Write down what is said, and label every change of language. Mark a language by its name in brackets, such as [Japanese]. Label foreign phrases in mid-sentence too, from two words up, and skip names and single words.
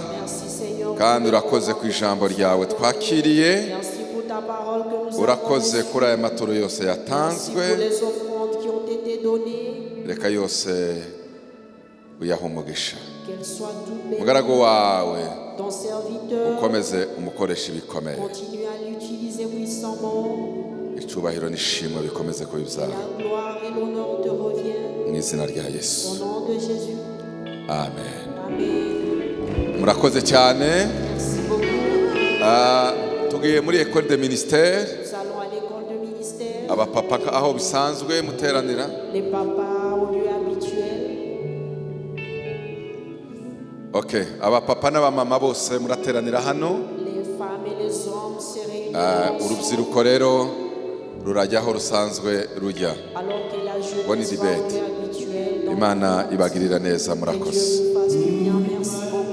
[French] Merci Seigneur. [Kinyarwanda] kandi urakoze ku ijambo ryawe twakiriye. [French] Merci pour ta parole que nous avons [Kinyarwanda] Urakoze [French] reçue. [Kinyarwanda] kuri aya maturo yose [French] Merci [Kinyarwanda] yatanzwe, [French] pour les offrandes qui ont été données. [Kinyarwanda] reka yose uyahe umugisha. [French] Qu'elles soient toutes bénies. [Kinyarwanda] Mugaragu wawe [French] Ton serviteur [Kinyarwanda] ukomeze umukoresha ibikomeye, [French] continue à l'utiliser puissamment. [Kinyarwanda] icubahiro n'ishimwe bikomeze kuba ibyawe [French] La gloire et l'honneur te reviennent. [Kinyarwanda] mu izina rya [French] Au [Kinyarwanda] Yesu, [French] nom de Jésus. [Kinyarwanda] amen. [French] Amen. [Kinyarwanda] Murakoze cyane. [French] Merci beaucoup. [Kinyarwanda] Tugiye muri [French] école de ministère. Nous allons à l'école de ministère. [Kinyarwanda] Abapapa aho bisanzwe muteranira, [French] Les papas au lieu habituel. [Kinyarwanda] Okay, abapapa n'abamama bose murateranira hano. [French] Les femmes et les hommes se réunissent. [Kinyarwanda] Urubyiruko rero rurajyaho rusanzwe rujya. [French] Alors que la Bonne jeunesse va debate. au lieu habituel. Donc, [Kinyarwanda] Imana ibagirira neza [French] que [Kinyarwanda] murakoze. [French] Dieu vous fasse du bien. Merci.